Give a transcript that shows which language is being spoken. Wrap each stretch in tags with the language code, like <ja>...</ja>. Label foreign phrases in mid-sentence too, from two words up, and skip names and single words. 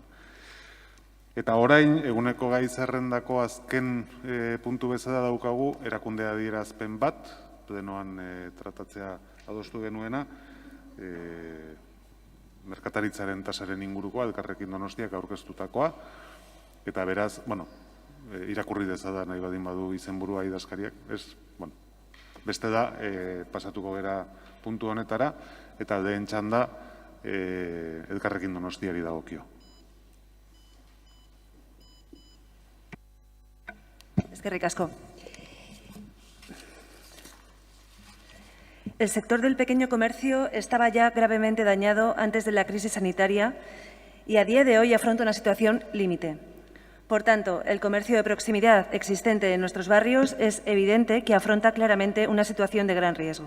<eu>Eta orain, eguneko gai zerrendako azken puntu bezala daukagu, erakunde adierazpen bat, plenoan tratatzea adostu genuena, merkataritzaren tasaren ingurukoa, Elkarrekin Donostiak aurkeztutakoa, eta beraz, irakurri dezada nahi badin badu izenburua idazkariak, beste da, pasatuko gera puntu honetara, eta lehen txanda Elkarrekin Donostiari dagokio. Eskerrik asko.</eu> <es>El sector del pequeño comercio estaba ya gravemente dañado antes de la crisis sanitaria y a día de hoy afronta una situación límite. Por tanto, el comercio de proximidad existente en nuestros barrios es evidente que afronta claramente una situación de gran riesgo.</es>